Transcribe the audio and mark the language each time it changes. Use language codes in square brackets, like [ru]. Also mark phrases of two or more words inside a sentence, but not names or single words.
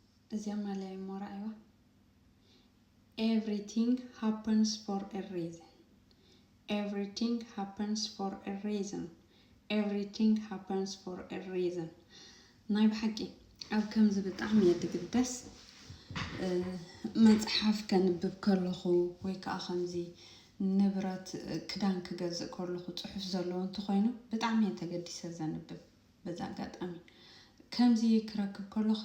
[en] እዚያም ላይ ሞራይዋ everything happens for a reason. Everything happens for a reason. Everything happens for a reason. [ti] ናይ ብሓቂ ኣብ ከምዚ ብጣዕሚ የድግደስ መጽሓፍ ከንብብ ከለኹ ወይ ከዓ ከምዚ ንብረት ክዳን ክገዝእ ከለኹ ጽሑፍ ዘለዎ እንትኾይኑ ብጣዕሚ ተገዲሰ ዘንብብ በዛ አጋጣሚ ከምዚ ክረክብ ከለኻ